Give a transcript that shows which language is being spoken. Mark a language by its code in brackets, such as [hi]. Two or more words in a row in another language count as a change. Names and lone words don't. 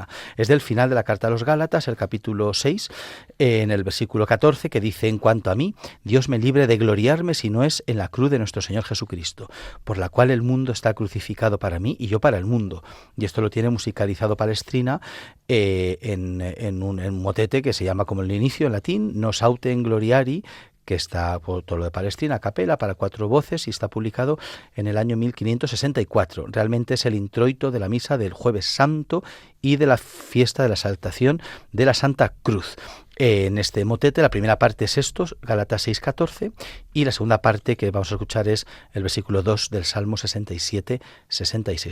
[es] Es del final de la Carta a los Gálatas, el capítulo 6, en el versículo 14, que dice: en cuanto a mí, Dios me libre de gloriarme si no es en la cruz de nuestro Señor Jesucristo, por la cual el mundo está crucificado para mí y yo para el mundo. Y esto lo tiene musicalizado Palestrina en un motete que se llama como el inicio en latín, [la] Nos autem gloriari, [es] que está por todo lo de Palestrina, a capela, para 4 voces, y está publicado en el año 1564. Realmente es el introito de la misa del Jueves Santo y de la fiesta de la exaltación de la Santa Cruz. En este motete la primera parte es estos, Gálatas 6:14, y la segunda parte que vamos a escuchar es el versículo 2 del Salmo 67-66.